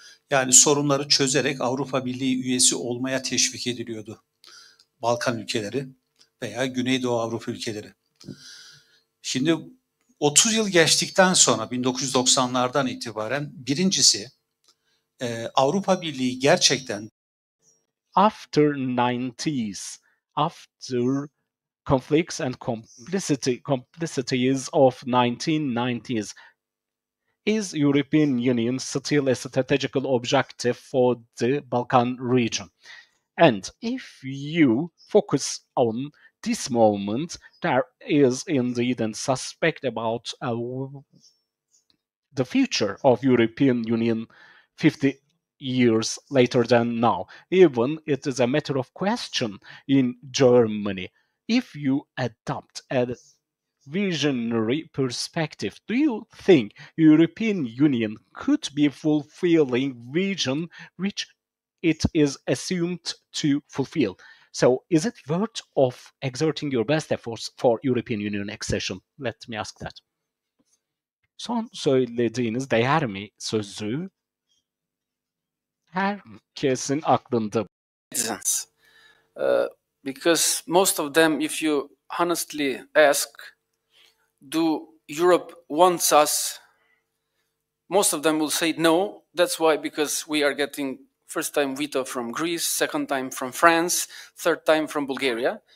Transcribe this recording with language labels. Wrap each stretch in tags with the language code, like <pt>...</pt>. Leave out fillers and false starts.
<tr>Yani sorunları çözerek Avrupa Birliği üyesi olmaya teşvik ediliyordu Balkan ülkeleri veya Güneydoğu Avrupa ülkeleri. Şimdi 30 yıl geçtikten sonra 1990'lardan itibaren birincisi Avrupa Birliği gerçekten</tr> <en>After 90s, after conflicts and complicities of 1990s, is European Union still a strategical objective for the Balkan region? And if you focus on this moment, there is indeed a suspect about the future of European Union 50 years later than now. Even it is a matter of question in Germany. If you adopt a visionary perspective, do you think European Union could be fulfilling vision which it is assumed to fulfill? So is it worth of exerting your best efforts for European Union accession? Let me ask that.</en> <tr>Son söylediğiniz değer mi sözü herkesin aklında.</tr> <en>Citizens. Because most of them, if you honestly ask, do Europe wants us? Most of them will say no. That's why, because we are getting first time veto from Greece, second time from France, third time from Bulgaria.</en>